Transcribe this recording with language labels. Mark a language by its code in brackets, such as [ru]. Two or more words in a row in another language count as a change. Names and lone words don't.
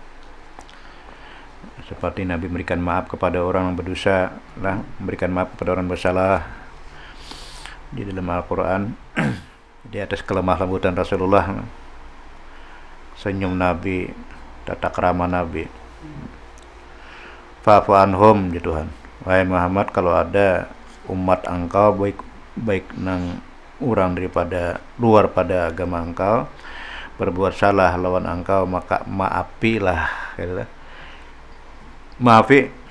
[id] Seperti Nabi memberikan maaf kepada orang yang berdosa, lah, memberikan maaf kepada orang bersalah. Di dalam Al-Quran, di atas kelemah lembutan Rasulullah, senyum Nabi, tata krama Nabi. [ar] فاعف عنهم, [id] ya Tuhan. [bjn] Wahai Muhammad, kalau ada umat engkau baik nang orang daripada luar pada agama engkau berbuat salah lawan engkau, maka maafilah, gitu. Maafi.